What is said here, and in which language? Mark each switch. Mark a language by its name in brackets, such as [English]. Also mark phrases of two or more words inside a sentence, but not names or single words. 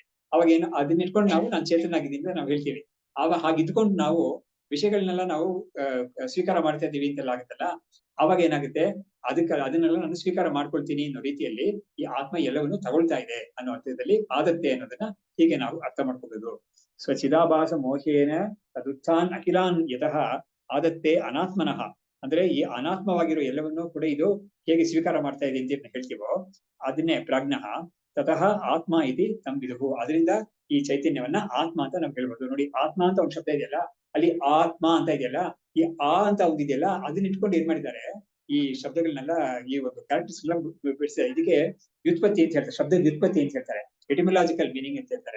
[Kannada] ಅವಾಗ ಏನು, ಅದನ್ನ ಇಟ್ಕೊಂಡು ನಾವು ಚೇತನ ಆಗಿದ್ದೀನಿ ಅಂತ ನಾವು ಹೇಳ್ತೀವಿ. ಆವಾಗ ಹಾಗಿದ್ಕೊಂಡು ನಾವು ವಿಷಯಗಳನ್ನೆಲ್ಲ ನಾವು ಸ್ವೀಕಾರ ಮಾಡ್ತಾ ಇದ್ದೀವಿ ಅಂತೆಲ್ಲ ಆಗುತ್ತಲ್ಲ, ಅವಾಗ ಏನಾಗುತ್ತೆ, ಅದನ್ನೆಲ್ಲ ನಾನು ಸ್ವೀಕಾರ ಮಾಡ್ಕೊಳ್ತೀನಿ ಅನ್ನೋ ರೀತಿಯಲ್ಲಿ ಈ ಆತ್ಮ ಎಲ್ಲವನ್ನು ತಗೊಳ್ತಾ ಇದೆ ಅನ್ನೋ ಅರ್ಥದಲ್ಲಿ ಆದತ್ತೆ ಅನ್ನೋದನ್ನ ಹೀಗೆ ನಾವು ಅರ್ಥ ಮಾಡ್ಕೋಬಹುದು. [Sanskrit] ಸ್ವಚಿದಾಭಾಸ ಮೋಹೇನ ತದುತ್ಥಾನ್ ಅಖಿಲಾನ್ ಯತಃ ಆದತ್ತೆ ಅನಾತ್ಮನಃ [Kannada] ಅಂದ್ರೆ ಈ ಅನಾತ್ಮವಾಗಿರೋ ಎಲ್ಲವನ್ನೂ ಕೂಡ ಇದು ಹೇಗೆ ಸ್ವೀಕಾರ ಮಾಡ್ತಾ ಇದೆ ಅಂತ ಹೇಳ್ತೀವೋ ಅದನ್ನೇ [Sanskrit] ಪ್ರಾಜ್ಞಃ ತತಃ ಆತ್ಮ ಇತಿ ತಂ ವಿದುಹು. [Kannada] ಅದರಿಂದ ಈ ಚೈತನ್ಯವನ್ನ ಆತ್ಮ ಅಂತ ನಾವು ಹೇಳ್ಬೋದು. ನೋಡಿ, ಆತ್ಮ ಅಂತ ಒಂದು ಶಬ್ದ ಇದೆಯಲ್ಲ, ಅಲ್ಲಿ ಆತ್ಮ ಅಂತ ಇದೆಯಲ್ಲ, ಈ ಅಂತ ಒಂದಿದೆಯಲ್ಲ, ಅದನ್ನ ಇಟ್ಕೊಂಡು ಏನ್ ಮಾಡಿದ್ದಾರೆ, ಈ ಶಬ್ದಗಳನ್ನೆಲ್ಲ ಈ ಒಂದು ಕ್ಯಾರೆಕ್ಟರ್ಸ್ ಎಲ್ಲ ಬಿಡಿಸಿದ್ದಾರೆ. ಇದಕ್ಕೆ ವ್ಯುತ್ಪತ್ತಿ ಅಂತ ಹೇಳ್ತಾರೆ, ಶಬ್ದ ವ್ಯುತ್ಪತ್ತಿ ಅಂತ ಹೇಳ್ತಾರೆ, [English] etymological meaning [Kannada] ಅಂತ ಹೇಳ್ತಾರೆ.